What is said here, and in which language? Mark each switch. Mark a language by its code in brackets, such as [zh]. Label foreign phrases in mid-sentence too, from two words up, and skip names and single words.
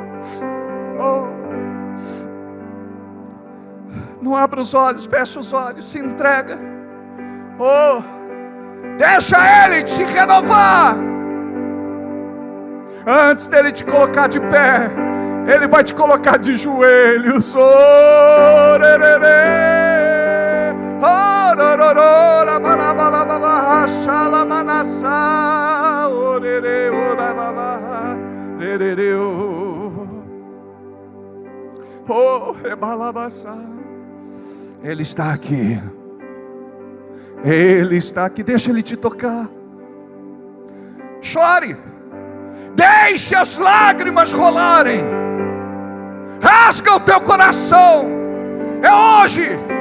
[pt] Oh, não abra os olhos, fecha os olhos, se entrega. Oh, deixa Ele te renovar. Antes dele te colocar de pé, Ele vai te colocar de joelhos. Oh, rererê, oh, rororora, manabalababahachala, manassá, oh, rerê, orababaha, rererê, oh, rebalabassá. Ele está aqui. Ele está aqui. Deixa Ele te tocar. Chore. Deixe as lágrimas rolarem. Rasga o teu coração. É hoje.